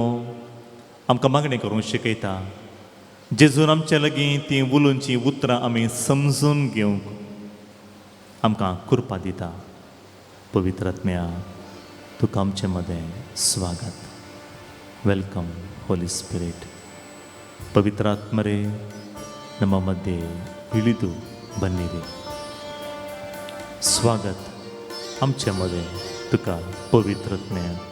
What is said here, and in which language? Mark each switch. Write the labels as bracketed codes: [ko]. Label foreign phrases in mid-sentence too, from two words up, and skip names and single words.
[kok] आमकां मागणी करूंक शिकयता जेजून आमचे लागीं ती उलोवची उतरां आमी समजून घेवंक आमकां कृपा दिता पवित्रत्म्या तुका आमचे मदें स्वागत [en] welcome Holy Spirit [kok] पवित्रात्मरे [kn] ನಮ್ಮ ಮಧ್ಯೆ ಇಳಿದು ಬನ್ನಿರಿ [kok] स्वागत आमच्या मध्ये तुका पवित्रत्म्या